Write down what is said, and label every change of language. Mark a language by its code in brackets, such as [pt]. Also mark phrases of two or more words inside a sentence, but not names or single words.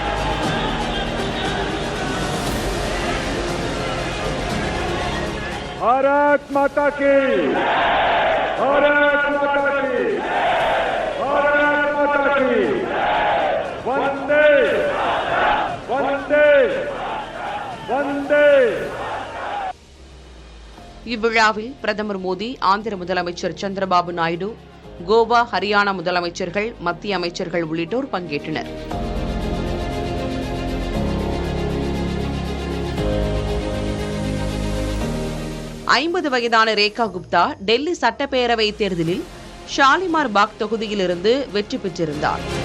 [hi] भारत माता की, भारत माता की, भारत माता की, वंदे वंदे वंदे. [ta] இவ்விழாவில் பிரதமர் மோடி, ஆந்திர முதலமைச்சர் சந்திரபாபு நாயுடு, கோவா, ஹரியானா முதலமைச்சர்கள், மத்திய அமைச்சர்கள் உள்ளிட்டோர் பங்கேற்றனர். ஐம்பது வயதான ரேகா குப்தா டெல்லி சட்டப்பேரவை தேர்தலில் ஷாலிமார் பாக் தொகுதியிலிருந்து வெற்றி பெற்றிருந்தார்.